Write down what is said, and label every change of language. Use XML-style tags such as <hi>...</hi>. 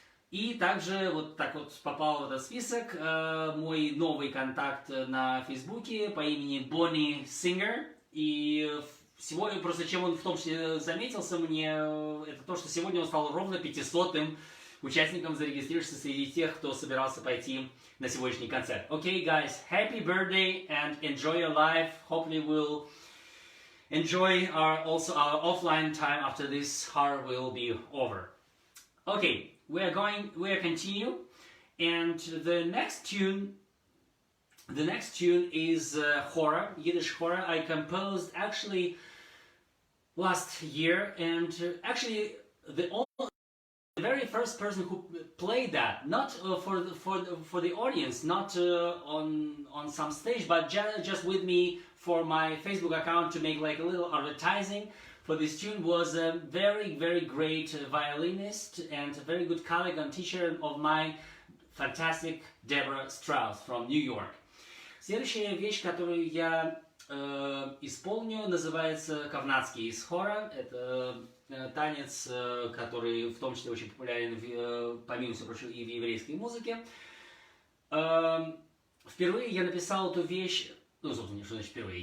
<ru>И также вот так вот попал в этот список мой новый контакт на Фейсбуке по имени Бонни Сингер. И сегодня, просто чем он в том числе заметился мне, это то, что сегодня он стал ровно 500-м участником, зарегистрировавшись среди тех, кто собирался пойти на сегодняшний концерт.</ru> <en>Okay, guys, happy birthday and enjoy your life. Hopefully we'll enjoy our offline time after this horror will be over. Okay, we are continue, and the next tune is horror, Yiddish horror. I composed actually last year, and actually the very first person who played that, not for the audience, not on some stage, but just with me for my Facebook account to make like a little advertising for this tune, was a very, very great violinist and a very good colleague and teacher of mine, fantastic Deborah Strauss from New York.</en> <ru>Следующая вещь, которую я исполню, называется «Ковнатский» из хора. Это танец, который в том числе очень популярен, помимо всего прочего, и в еврейской музыке. Впервые я написал эту вещь, собственно, что значит впервые?</ru>